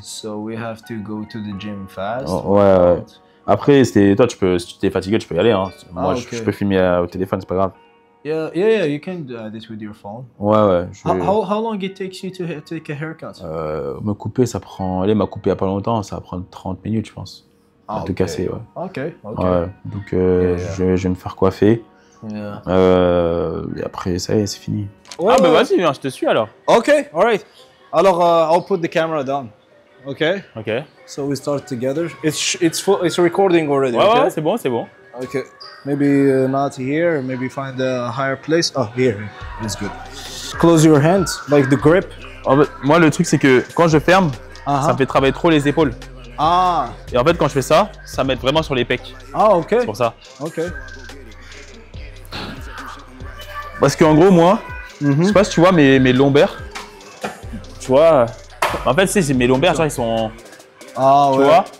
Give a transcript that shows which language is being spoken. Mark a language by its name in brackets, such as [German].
[English] So we have to go to the gym fast. [French] Ouais. Après, toi, si tu t'es fatigué, tu peux y aller. Hein. Moi, je peux filmer au téléphone, c'est pas grave. [English] Yeah, you can do this with your phone. [French] Ouais. [English] How long it takes you to take a haircut? [French] Me couper, ça prend. Elle m'a coupé il y a pas longtemps, ça va prendre 30 minutes, je pense. Tout casser, ouais. Ok. Ouais, donc je vais me faire coiffer. [English] Yeah. [French] Et après, ça y est, c'est fini. Ouais, bah vas-y, viens, je te suis alors. [English] Ok, alright. Alors, I'll put the camera down. Okay. So we start together. It's recording already. [French] Ouais, c'est bon. [English] Okay. Maybe not here. Maybe find a higher place. Oh, here. It's good. Close your hands, like the grip. [French] Moi, le truc, c'est que quand je ferme, ça me fait travailler trop les épaules. Et en fait, quand je fais ça, ça m'aide vraiment sur les pecs. Ok. C'est pour ça. Ok. Parce qu'en gros, moi, je sais pas si tu vois mes lombaires. Tu vois, en fait, tu sais, mes lombaires, genre, ils sont. Tu vois.